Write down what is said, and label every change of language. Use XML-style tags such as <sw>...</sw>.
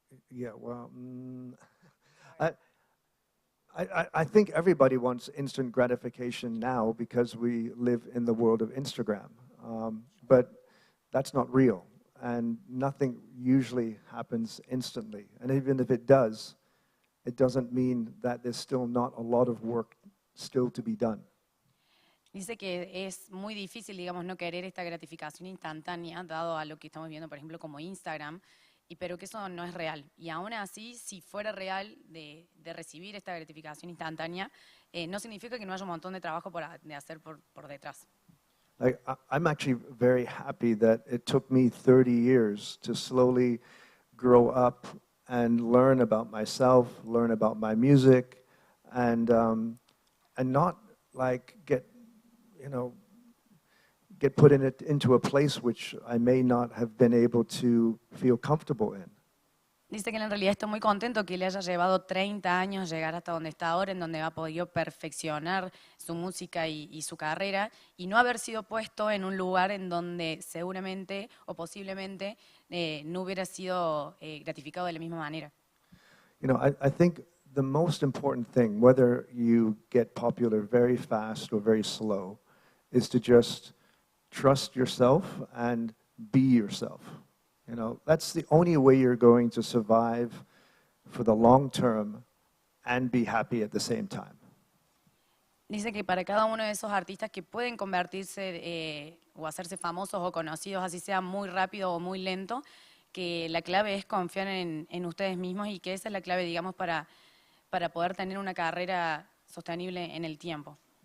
<en>Yeah, well, I think everybody wants instant gratification now because we live in the world of Instagram. But that's not real, and nothing usually happens instantly. And even if it does, it doesn't mean that there's still not a lot of work still to be done.</en> <es>Dice que es muy difícil, digamos, no querer esta gratificación instantánea, dado a lo que estamos viendo, por ejemplo, como Instagram, pero que eso no es real. Y aún así, si fuera real de recibir esta gratificación instantánea, no significa que no haya un montón de trabajo de hacer por detrás.</es> <en>Like, I'm actually very happy that it took me 30 years to slowly grow up and learn about myself, learn about my music, and not like get put into a place which I may not have been able to feel comfortable in.</en> <es>Dice que en realidad está muy contento que le haya llevado 30 años llegar hasta donde está ahora, en donde ha podido perfeccionar su música y su carrera, y no haber sido puesto en un lugar en donde seguramente o posiblemente no hubiera sido gratificado de la misma manera.</es> <en>I think the most important thing, whether you get popular very fast or very slow, is to just trust yourself and be yourself. That's the only way you're going to survive for the long term and be happy at the same time.</en> <es>Dice que para cada uno de esos artistas que pueden convertirse o hacerse famosos o conocidos, así sea muy rápido o muy lento, que la clave es confiar en ustedes mismos, y que esa es la clave, digamos, para poder tener una carrera sostenible en el tiempo.</es>